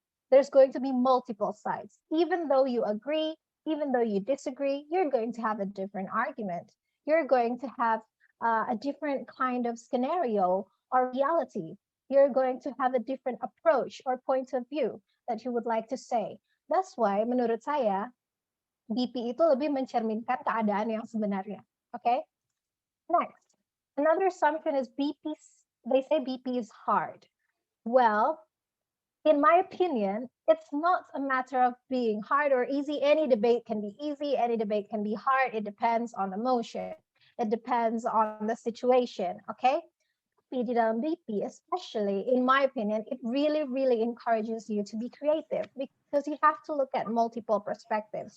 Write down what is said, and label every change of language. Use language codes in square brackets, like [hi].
[en] There's going to be multiple sides. Even though you agree, even though you disagree, you're going to have a different argument. You're going to have a different kind of scenario or reality. You're going to have a different approach or point of view that you would like to say. That's why [id] menurut saya BP itu lebih mencerminkan keadaan yang sebenarnya. [en] Okay? Next, another assumption is they say BP is hard. Well, in my opinion, it's not a matter of being hard or easy. Any debate can be easy, any debate can be hard. It depends on the motion. It depends on the situation, okay? [id] Di dalam BP, [en] especially, in my opinion, it really, really encourages you to be creative because you have to look at multiple perspectives.